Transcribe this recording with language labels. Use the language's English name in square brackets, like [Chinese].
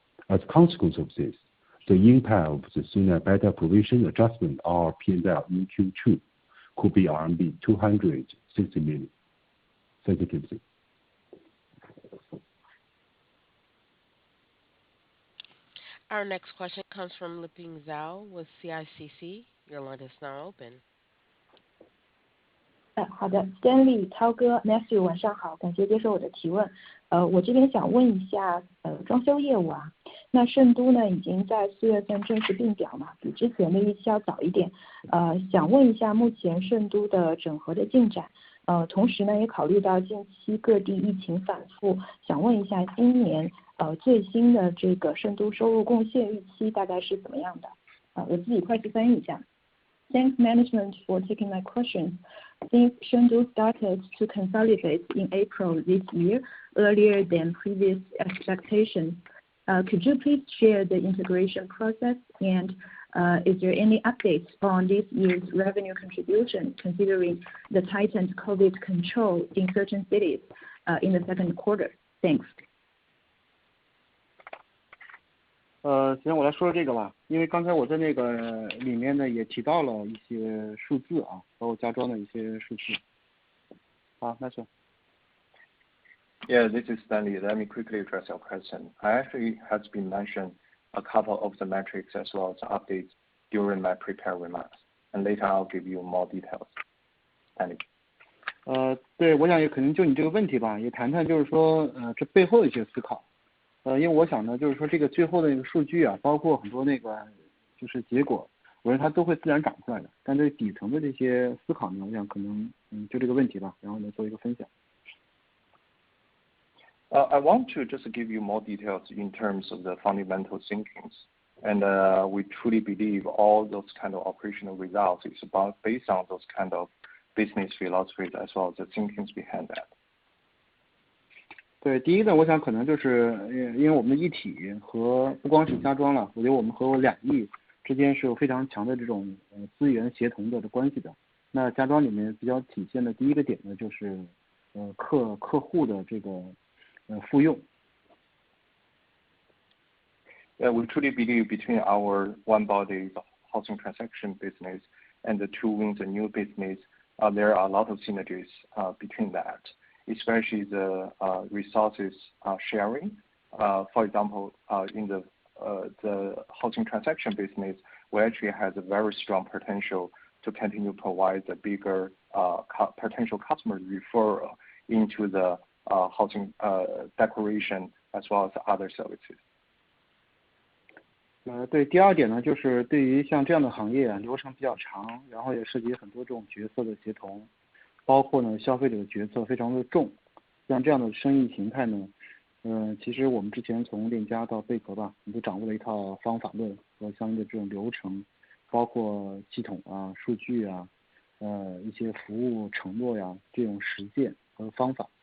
[English] As a consequence of this, the impact of the SUNAC bad debt provision adjustment on our P&L in Q2 could be RMB 260 million. Sensitivity. Our next question comes from Liping Zhao with CICC. Your line is now open. [Chinese] 好的 ，Stanley 涛哥 ，Matthew 晚上好，感谢接受我的提问。我这边想问一下，装修业务啊，那圣都呢已经在4月份正式并表嘛，比之前的预期要早一点。想问一下目前圣都的整合的进展。同时呢，也考虑到近期各地疫情反复，想问一下今年最新的这个圣都收入贡献预期大概是怎么样的？我自己快速翻译一下。 [English] Thanks management for taking my questions. Since Chengdu started to consolidate in April this year, earlier than previous expectations, could you please share the integration process and is there any updates on this year's revenue contribution considering the tightened COVID control in certain cities in the second quarter? Thanks. [Chinese] 行，我来说说这个吧，因为刚才我在那个里面呢也提到了一些数字啊，包括家装的一些数字。好，那是。 [English] Yeah, this is Stanley. Let me quickly address your question. I actually has been mentioned a couple of the metrics as well as updates during my prepared remarks, and later I'll give you more details. Stanley. [Chinese] 对，我想也可能就你这个问题吧，也谈谈就是说这背后的一些思考。因为我想呢，就是说这个最后的那个数据啊，包括很多那个就是结果，我认为它都会自然长出来的。但这底层的这些思考呢，我想可能就这个问题吧，然后呢做一个分享。 [English] I want to just give you more details in terms of the fundamental thinkings, and we truly believe all those kind of operational results is about based on those kind of business philosophies as well as the thinkings behind that. [Chinese] 对，第一呢，我想可能就是因为我们的一体和不光是家装了，我觉得我们和两翼之间是有非常强的这种资源协同的关系的。那家装里面比较体现的第一个点呢，就是客户的这个复用。 [English] Yeah, we truly believe between our one body housing transaction business and the two wings and new business, there are a lot of synergies between that. Especially the resources sharing. For example, in the housing transaction business, we actually has a very strong potential to continue to provide a bigger potential customer referral into the housing decoration as well as other services. [Chinese] 对，第二点呢，就是对于像这样的行业啊，流程比较长，然后也涉及很多这种角色的协同。包括呢消费者的决策非常的重，像这样的生意形态呢，其实我们之前从链家到贝壳吧，我们都掌握了一套方法论和相应的这种流程，包括系统啊、数据啊，一些服务承诺呀这种实践和方法，